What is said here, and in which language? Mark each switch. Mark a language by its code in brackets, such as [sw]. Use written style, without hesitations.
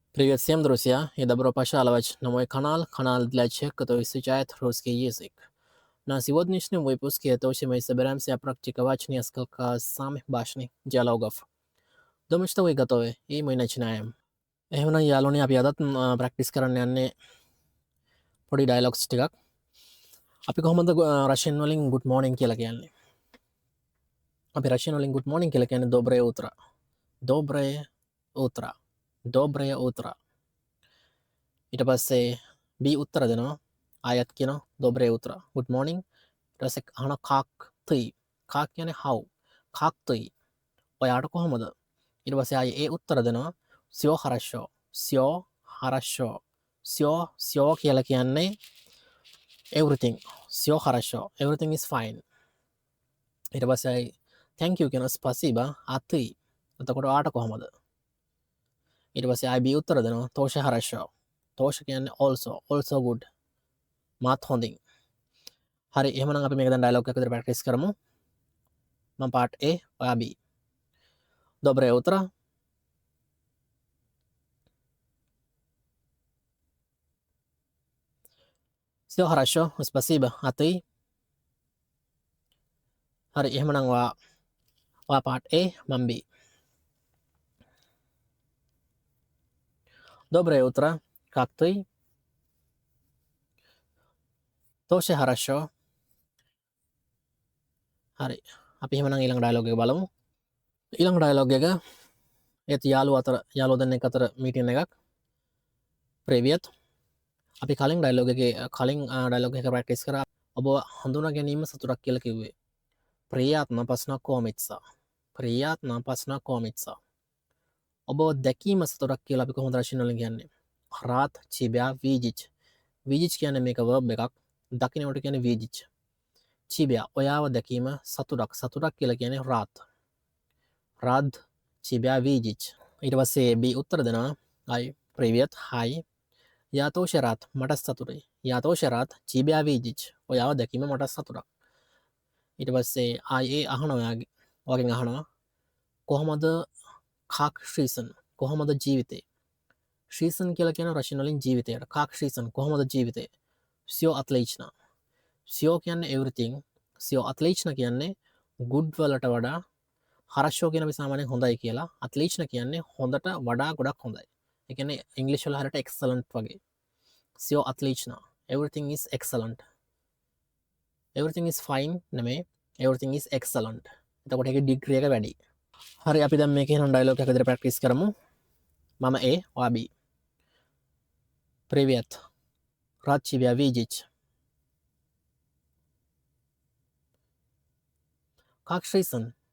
[ru] Привет всем, друзья, и добро пожаловать на мой канал для тех, кто изучает русский язык. На сегодняшнем выпуске мы собираемся практиковать несколько самых важных диалогов. Думаю, что вы готовы, и мы начинаем. [si] එහෙමනම් යාළුවනේ අපි අදත් ප්‍රැක්ටිස් කරන්න යන්නේ පොඩි ඩයලොග්ස් ටිකක්. අපි කොහොමද රෂියන් වලින් [en] good morning [si] කියලා කියන්නේ? අපි රෂියන් වලින් good morning කියලා කියන්නේ [ru] доброе утро. Доброе утро. Доброе утро. [si] ඊට පස්සේ B උත්තර දෙනවා. ආයත් කියනවා [ru] доброе утро. [en] Good morning. [si] ඊට පස්සේ අහනවා [ru] как ты? [si] как කියන්නේ how? [ru] как ты? [si] ඔයාට කොහොමද? ඊට පස්සේ ආයේ ඒ උත්තර දෙනවා. [ru] всё хорошо. всё хорошо. [si] всё කියලා කියන්නේ everything. [ru] всё хорошо. [en] everything is fine. [si] ඊට පස්සේ ආයේ [en] thank you [si] කියනවා спасибо. [ru] а ты? [si] එතකොට ඔයාට කොහොමද? ඊට පස්සේ ආයේ B උත්තර දෙනවා. [ru] тоже хорошо. [en] тоже කියන්නේ also good. [si] මාත් හොඳින්. හරි එහෙමනම් අපි මේක දැන් ඩයලොග් එකක් විදිහට ප්‍රැක්ටිස් කරමු. මම part A, ඔයා B. [ru] Доброе утро. Всё хорошо, спасибо. А ты? [si] හරි එහෙමනම් ඔයා part A, මම B. [ru] Доброе утро. Как ты? Тоже хорошо. [si] හරි. අපි එහෙමනම් ඊළඟ ඩයලොග් එක බලමු. ඊළඟ ඩයලොග් එක ඒත් යාළුවෝ දෙන්නෙක් අතර මීටින් එකක්. Привет. අපි කලින් ඩයලොග් එක ප්‍රැක්ටිස් කරා. ඔබ හඳුනා ගැනීම සතුටක් කියලා කිව්වේ. [ru] Приятно познакомиться. Приятно познакомиться. [si] ඔබ දැකීම සතුටක් කියලා අපි කොහොමද රෂියන් වලින් කියන්නේ? [ru] Рад тебя видеть. [si] Видеть කියන්නේ මේක verb එකක්. දකින්නට කියන්නේ видеть. Тебя ඔයාව දැකීම සතුටක් කියලා කියන්නේ рад. [ru] Рад тебя видеть. [si] ඊට පස්සේ B උත්තර දෙනවා. [en] Hi, привет, hi. [ru] Я тоже рад. [si] මට සතුටුයි. [ru] Я тоже рад тебя видеть. [si] ඔයාව දැකීම මට සතුටක්. ඊට පස්සේ ආයේ අහනවා ඔයාගෙන් අහනවා කොහොමද [ru] как жизнь? [si] කොහොමද ජීවිතේ? жизнь කියලා කියන රෂියන් වලින් ජීවිතයට. [ru] как жизнь? [si] කොහොමද ජීවිතේ? [ru] Всё отлично. [si] Всё කියන්නේ everything. [ru] Всё отлично [si] කියන්නේ good වලට වඩා хорошо කියන අපි සාමාන්‍යයෙන් හොඳයි කියලා. отлично කියන්නේ හොඳට වඩා ගොඩක් හොඳයි. ඒ කියන්නේ ඉංග්‍රීසි වල හරියට excellent වගේ. [ru] Всё отлично. [en] Everything is excellent. Everything is fine නෙමෙයි. Everything is excellent. [si] එතකොට ඒකේ ඩිග්‍රී එක වැඩි. හරි අපි දැන් මේකේ නම් ඩයලොග් එක විදිහට ප්‍රැක්ටිස් කරමු. මම A, ඔයා B. [ru] Привет. Рад тебя видеть. Как жизнь?